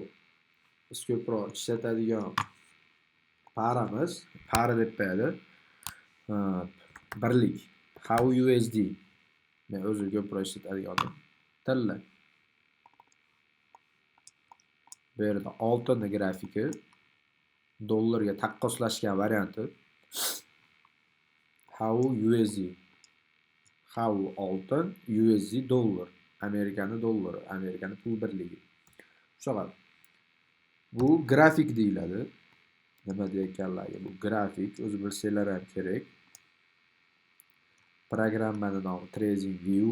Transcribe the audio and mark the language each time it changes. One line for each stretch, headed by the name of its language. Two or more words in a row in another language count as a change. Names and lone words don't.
Uzbek: Biz ko'proq ishlatadigan paramiz, para deb qo'yadi. Birlik. How USD. Men o'zi ko'proq ishlatadiganim tilla. Bu yerda oltinni grafiki, dollarga taqqoslashgan varianti. HOW USD. HOW oltin, USD dollar. Amerikani dollari, Amerikani pul birligi. Shunaqa. Bu grafik deyiladi. Nima deyotganlarga bu grafik, o'zi bilsanglar ham kerak. Programmaning nomi TradingView.